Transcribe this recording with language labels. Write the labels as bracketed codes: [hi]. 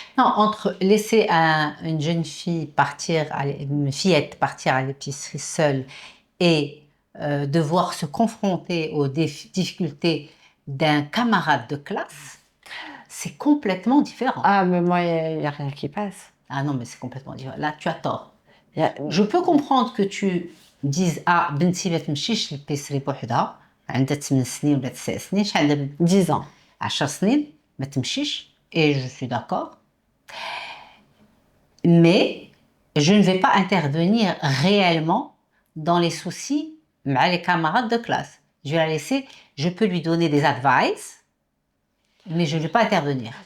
[fr] Non, entre laisser une jeune fille partir, une fillette partir à l'épicerie seule et devoir se confronter aux difficultés d'un camarade de classe, c'est complètement différent. Ah, mais moi, il n'y a rien qui passe. Ah non, mais c'est complètement différent. Là, tu as tort. Il Je peux comprendre que tu dises ah [ar] بنتي ما تمشيش للبيسري بوحدها عندها 8 سنين ولا 9 سنين شحال دابا [fr] 10 ans. [ar] 10 سنين ما تمشيش [fr] et je suis d'accord. Mais je ne vais pas intervenir réellement dans les soucis avec les camarades de classe. Je vais la laisser, je peux lui donner des advice, mais je ne vais pas intervenir.